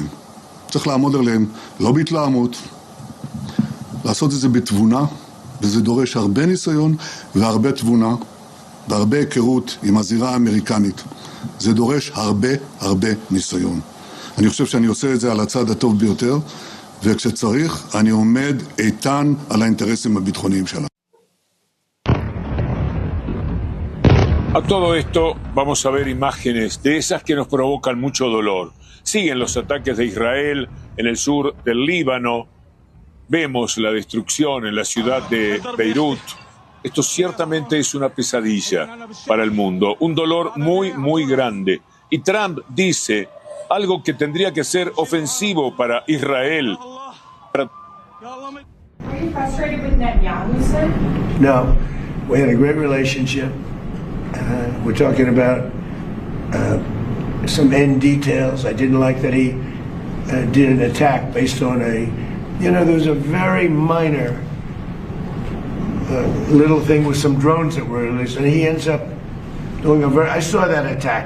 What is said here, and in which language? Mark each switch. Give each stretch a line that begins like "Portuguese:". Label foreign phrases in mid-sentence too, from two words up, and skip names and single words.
Hebrew: צריך לעמוד עליהם, לא בהתלהמות, לעשות את זה בתבונה, וזה דורש הרבה ניסיון והרבה תבונה, והרבה היכרות עם הזירה האמריקנית. זה דורש הרבה ניסיון. אני חושב שאני עושה את זה על הצד הטוב ביותר, וכשצריך אני עומד איתן על האינטרסים הביטחוניים שלנו.
Spanish: A todo esto vamos a ver imágenes de esas que nos provocan mucho dolor. Siguen los ataques de Israel en el sur del Líbano. Vemos la destrucción en la ciudad de Beirut. Esto ciertamente es una pesadilla para el mundo, un dolor muy grande. Y Trump dice algo que tendría que ser ofensivo para Israel.
English: Were you frustrated with Netanyahu, sir? No, we had a great relationship. We're talking about some end details. I didn't like that he did an attack based on there was a very minor little thing with some drones that were released, and he ends up doing I saw that attack.